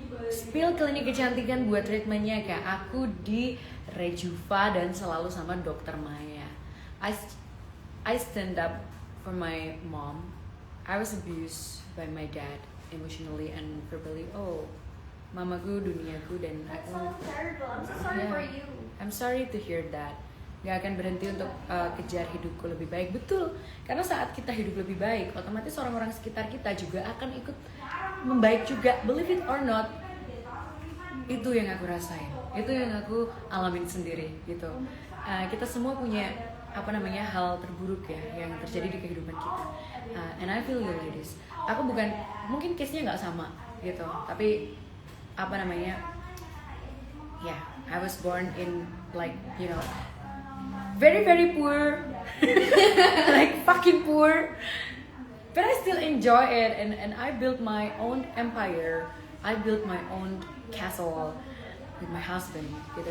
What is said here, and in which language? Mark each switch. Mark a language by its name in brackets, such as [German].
[Indonesian] Spill klinik kecantikan buat treatmentnya, Kak. Aku di Rejuva dan selalu sama Dokter Maya. [English] I stand up for my mom. I was abused by my dad emotionally and verbally. [Indonesian] Oh, mamaku duniaku dan [English] That's [Indonesian] aku. [English] so terrible. I'm so sorry for you. I'm sorry to hear that. [Indonesian] Gak akan berhenti untuk kejar hidupku lebih baik. Betul, karena saat kita hidup lebih baik, otomatis orang-orang sekitar kita juga akan ikut membaik juga. [English] Believe it or not, [Indonesian] itu yang aku rasain, itu yang aku alamin sendiri, gitu. Kita semua punya hal terburuk ya yang terjadi di kehidupan kita. [English] And I feel you ladies. [Indonesian] Aku bukan, mungkin case-nya nggak sama, gitu. [English] Tapi yeah, I was born in like very very poor, like fucking poor, but I still enjoy it and I built my own empire, I built my own castle with my husband, gitu.